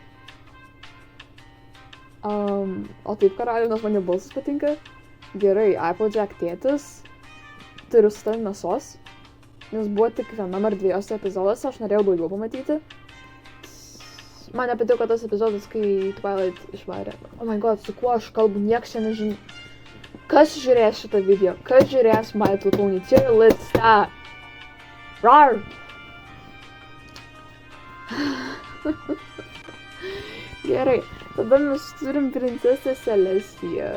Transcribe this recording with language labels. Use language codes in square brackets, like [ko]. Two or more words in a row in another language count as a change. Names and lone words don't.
[lt] O taip karaliau, nes man jo balsas patinka. Gerai, Applejack tėtis. Turiu su tavim mėsos. Nes buvo tik vienam ar dviejose epizoduose, aš norėjau daugiau pamatyti. Man nepatiko tas epizodas, kai Twilight išvarė. [en] Oh my god, [lt] su kuo aš kalbu, nieks čia nežinau. Kas žiūrės šitą video? Kas žiūrės My Little Pony [en] tier listą? [lt] Rar! Gerai, tada mes turim princesę Celestiją.